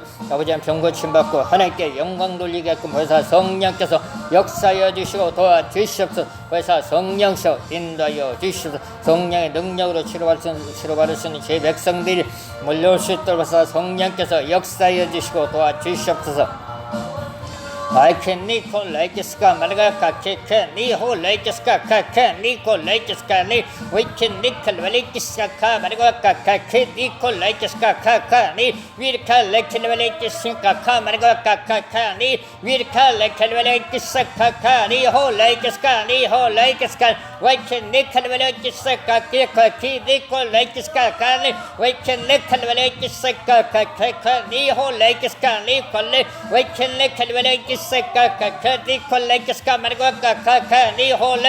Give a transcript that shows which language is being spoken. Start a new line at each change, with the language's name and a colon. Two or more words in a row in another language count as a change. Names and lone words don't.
Korean: 아버지 병 고침받고 하나님께 영광 돌리게끔 보혜사 성령께서 역사하여 주시고 도와주시옵소서. 보혜사 성령께서 인도하여 주시옵소서. 성령의 능력으로 치료받을 수 있는 제 백성들이 몰려올 수 있도록 해서 성령께서 역사해 주시고 도와주시옵소서. Aikini kolekisca marga kakeni ho lekisca kakeni kolekiscani wikini kalvelikisca marga kakeni kolekisca kakani virka lekalvelikisca marga kakani virka lekalvelikisca kakani ho lekiscani wikini kalvelikisca kakeni kolekiscani wikini kalvelikisca kakeni ho lekiscani wikini kalvelikisca kakadi kolekisca marga kakani hole